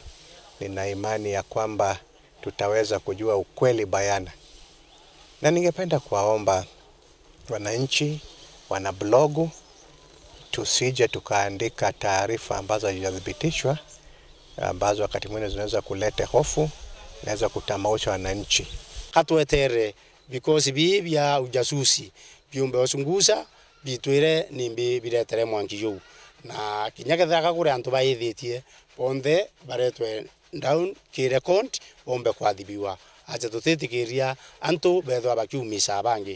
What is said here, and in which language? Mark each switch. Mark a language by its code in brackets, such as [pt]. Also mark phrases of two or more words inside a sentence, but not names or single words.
[sw] Nina imani ya kwamba tutaweza kujua ukweli bayana, na ningependa kuwaomba wananchi, wana blogu, tusije tukaandika taarifa ambazo hazijathibitishwa, ambazo wakati mwingine zinaweza kuleta hofu, naweza kutamausha wananchi. [mer] Katwetere because bya ujasusi byumbe osunguza bitwire nimbi biretere mwankiyo na kinyagetha kure antu baithitie bonde baretwe down kirecord bombe kwathibiwa acha tutetikiria antu betho abakiumisa bangi.